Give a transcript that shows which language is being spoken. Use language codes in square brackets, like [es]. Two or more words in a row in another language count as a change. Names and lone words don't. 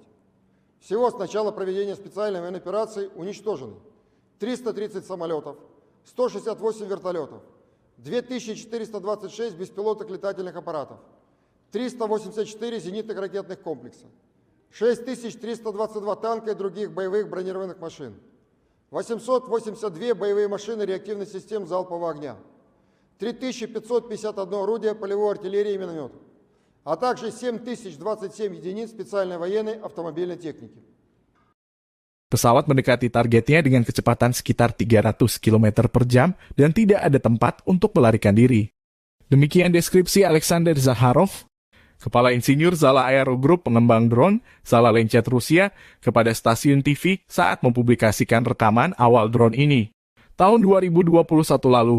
[ru] Всего с начала проведения специальной военной операции уничтожены 330 самолетов, 168 вертолетов, 2426 беспилотных летательных аппаратов, 384 зенитных ракетных комплекса, 6322 танка и других боевых бронированных машин, 882 боевые машины реактивных систем залпового огня, 3551 орудие полевой артиллерии и минометов, а также 7027 единиц специальной военной автомобильной техники. [id] Pesawat mendekati targetnya dengan kecepatan sekitar 300 km per jam dan tidak ada tempat untuk melarikan diri. Demikian deskripsi Alexander Zakharov, Kepala Insinyur Zala Aero Group pengembang drone Zala Lancet Rusia, kepada stasiun TV saat mempublikasikan rekaman awal drone ini, tahun 2021 lalu.